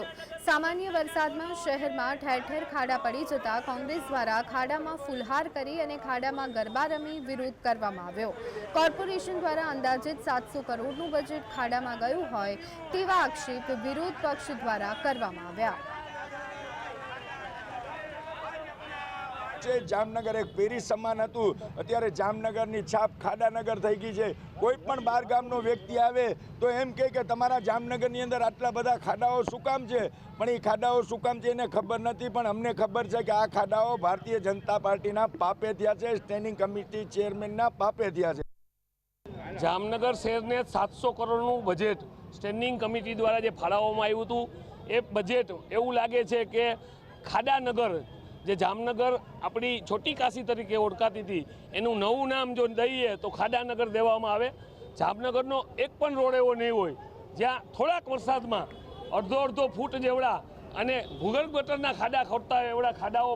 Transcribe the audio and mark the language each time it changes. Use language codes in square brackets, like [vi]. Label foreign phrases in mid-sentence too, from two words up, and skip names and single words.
[gu] સામાન્ય વરસાદમાં શહેરમાં ઠેર ઠેર ખાડા પડી જતા કોંગ્રેસ દ્વારા ખાડામાં ફુલહાર કરી અને ખાડામાં ગરબા રમી વિરોધ કરવામાં આવ્યો। કોર્પોરેશન દ્વારા અંદાજિત 700 કરોડનું બજેટ ખાડામાં ગયું હોય તેવા આક્ષેપ વિરોધ પક્ષ દ્વારા કરવામાં આવ્યા। જામનગર એક પેરિસ સમાન હતું, અત્યારે જામનગરની છાપ ખાડાનગર થઈ ગઈ છે। કોઈ પણ બાર ગામનો વ્યક્તિ આવે તો એમ કહે કે તમારા જામનગરની અંદર આટલા બધા ખાડાઓ શું કામ છે, પણ એ ખાડાઓ શું કામ છે એને ખબર નથી। પણ અમને ખબર છે કે આ ખાડાઓ ભારતીય જનતા પાર્ટીના પાપે થયા છે, સ્ટેન્ડિંગ કમિટી ચેરમેનના પાપે થયા છે। જામનગર શહેરને 700 કરોડનું બજેટ સ્ટેન્ડિંગ કમિટી દ્વારા જે फाळवવામાં આવ્યું હતું એ બજેટ એવું લાગે છે કે ખાડાનગર જે જામનગર આપણી છોટી કાશી તરીકે ઓળખાતી હતી એનું નવું નામ જો દઈએ તો ખાડાનગર દેવામાં આવે। જામનગરનો એક પણ રોડ એવો નહીં હોય જ્યાં થોડાક વરસાદમાં અડધો ફૂટ જેવડા અને ભૂગર્ભ ગટરના ખાડા ખોટતા એવડા ખાડાઓ